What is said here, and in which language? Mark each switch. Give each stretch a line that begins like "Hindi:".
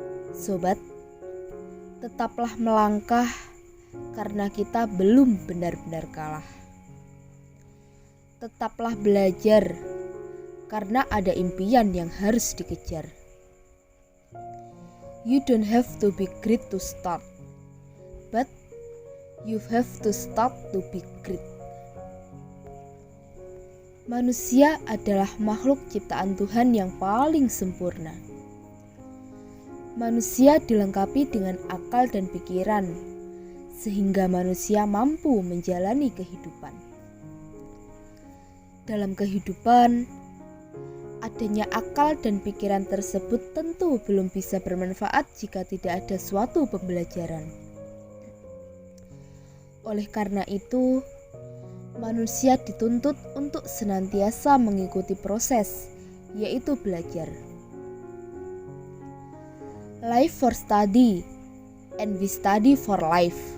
Indonesian: Sobat, tetaplah melangkah karena kita belum benar-benar kalah. Tetaplah belajar karena ada impian yang harus dikejar.
English: You don't have to be great to start, but you have to start to be great.
Indonesian: Manusia adalah makhluk ciptaan Tuhan yang paling sempurna. Manusia dilengkapi dengan akal dan pikiran, sehingga manusia mampu menjalani kehidupan. Dalam kehidupan, adanya akal dan pikiran tersebut tentu belum bisa bermanfaat jika tidak ada suatu pembelajaran. Oleh karena itu, manusia dituntut untuk senantiasa mengikuti proses, yaitu belajar.
English: Life for study, and we study for life.